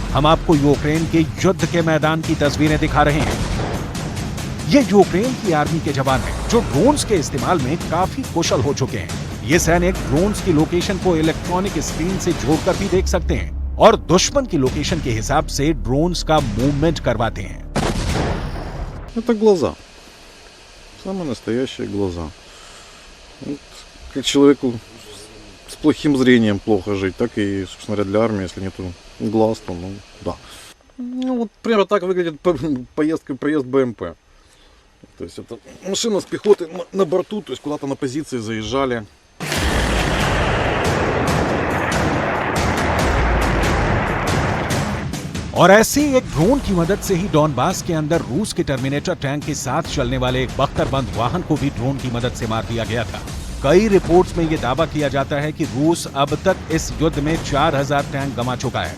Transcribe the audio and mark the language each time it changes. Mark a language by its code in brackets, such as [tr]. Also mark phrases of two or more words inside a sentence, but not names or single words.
[hi] हम आपको यूक्रेन के युद्ध के मैदान की तस्वीरें दिखा रहे हैं। ये यूक्रेन की आर्मी के जवान हैं जो ड्रोन्स के इस्तेमाल में काफी कुशल हो चुके हैं। ये सैनिक ड्रोन्स की लोकेशन को [en] electronic screen [hi] से जोड़कर भी देख सकते हैं और दुश्मन की लोकेशन के हिसाब से ड्रोन्स का मूवमेंट करवाते हैं। [ru] Это глаза. Самые настоящие глаза. Вот, как человеку с плохим зрением плохо жить, так и, собственно говоря, для армии, если нету глаз, то, ну, да. Ну, вот примерно так выглядит проезд БМП. То есть это машина с пехоты на борту, то есть куда-то на позиции заезжали. [hi] और ऐसे एक ड्रोन की मदद से ही डॉनबास के अंदर रूस के टर्मिनेटर टैंक के साथ चलने वाले एक बख्तरबंद वाहन को भी ड्रोन की मदद से मार दिया गया था। कई रिपोर्ट्स में यह दावा किया जाता है कि रूस अब तक इस युद्ध में 4000 टैंक गंवा चुका है।